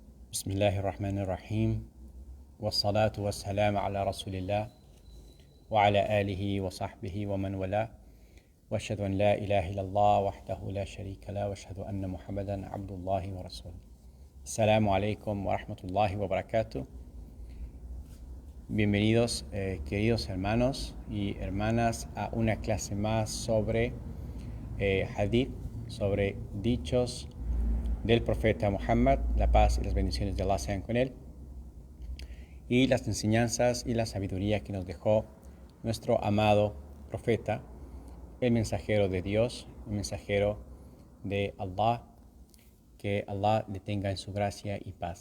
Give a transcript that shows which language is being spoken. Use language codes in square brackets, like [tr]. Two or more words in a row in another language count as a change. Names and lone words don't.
[ar] بسم الله الرحمن الرحيم والصلاة والسلام على رسول الله وعلى آله وصحبه ومن والاه وأشهد أن لا إله إلا الله وحده لا شريك له وأشهد أن محمدا عبد الله ورسوله. السلام عليكم ورحمة الله وبركاته. [es] Bienvenidos queridos hermanos y hermanas a una clase más sobre hadith, sobre dichos del profeta Muhammad, la paz y las bendiciones de Allah sean con él, y las enseñanzas y la sabiduría que nos dejó nuestro amado profeta, el mensajero de Dios, el mensajero de Allah, que Allah le tenga en su gracia y paz.